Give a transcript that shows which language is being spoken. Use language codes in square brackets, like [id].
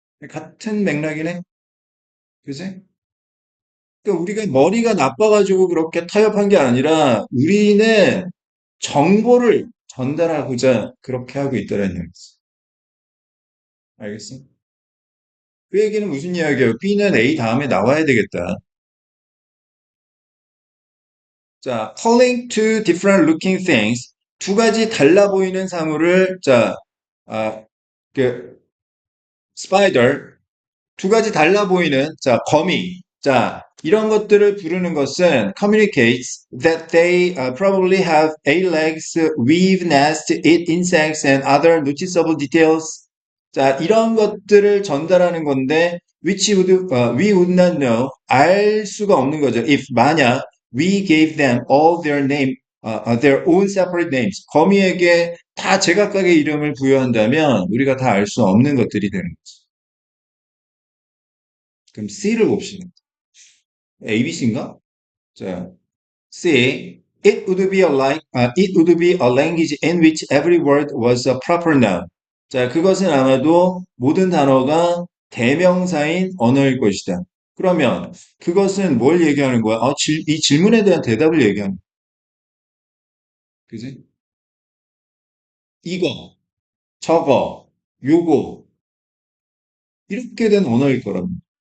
[ko] 같은 맥락이네? 그지? 그러니까 우리가 머리가 나빠가지고 그렇게 타협한 게 아니라 우리는 정보를 전달하고자 그렇게 하고 있다는 얘기지. 알겠어? 그 얘기는 무슨 이야기예요? B는 A 다음에 나와야 되겠다. [en] 자, calling to different looking things. [ko] 두 가지 달라 보이는 사물을, 자, 아, 그, spider. 두 가지 달라 보이는, 자, 거미. [en] 자, [ko] 이런 것들을 부르는 것은 [en] communicates that they probably have eight legs, weave nest, eat insects and other noticeable details. [ko] 자, 이런 것들을 전달하는 건데 [en] we would not know. [ko] 알 수가 없는 거죠. [en] If [ko] 만약 [en] we gave them all their name, their own separate names. [ko] 거미에게 다 제각각의 이름을 부여한다면 우리가 다 알 수 없는 것들이 되는 거죠. 그럼 C를 봅시다. ABC인가? 자, C. [en] It would be a language in which every word was a proper noun. [ko] 자, 그것은 아마도 모든 단어가 대명사인 언어일 것이다. 그러면 그것은 뭘 얘기하는 거야? 이 질문에 대한 대답을 얘기하는 거야. 그지? 이거, 저거, 요거 이렇게 된 언어일 거랍니다.